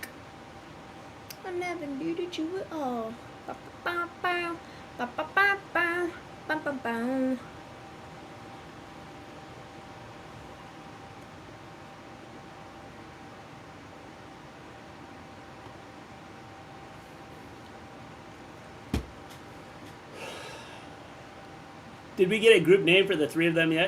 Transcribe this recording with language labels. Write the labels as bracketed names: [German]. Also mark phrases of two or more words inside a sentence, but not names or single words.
[English] I never needed you at all. Ba-ba-ba-bow, ba-ba-ba-bow, ba-ba-bow. Did we get a group name for the three of them yet?